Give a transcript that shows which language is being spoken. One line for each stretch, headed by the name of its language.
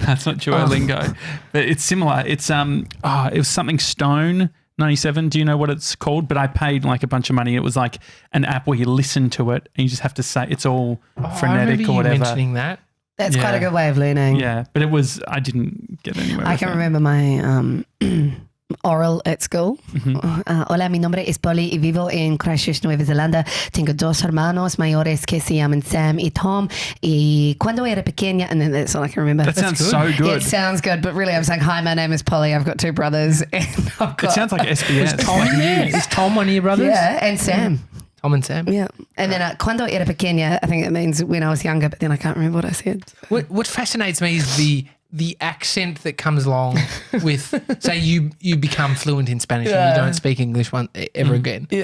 English: that's not Duolingo, but it's similar. It's it was something Stone 97. Do you know what it's called? But I paid like a bunch of money. It was like an app where you listen to it and you just have to say it's all frenetic or whatever. You mentioning that. That's quite a good way of learning. Yeah, but it was. I didn't get anywhere. I can remember my oral at school.
Spanish: Hola, mi nombre es Polly y vivo en Christchurch, Nueva Zelanda. Tengo dos hermanos mayores que se llaman Sam y Tom. Y cuando era pequeña,
English: and then that's all I can remember. That sounds so good. It sounds good, but really I'm saying, hi, my name is Polly. I've got two brothers. And I've got, It sounds like SBS. Is Tom one of your brothers? Yeah, and Sam. Tom and Sam. Yeah. And then
Spanish: cuando era pequeña,
English: I think it means when I was younger, but then I can't remember what I said. What fascinates me is the accent that comes along with, say you become fluent in Spanish and you don't speak English ever again.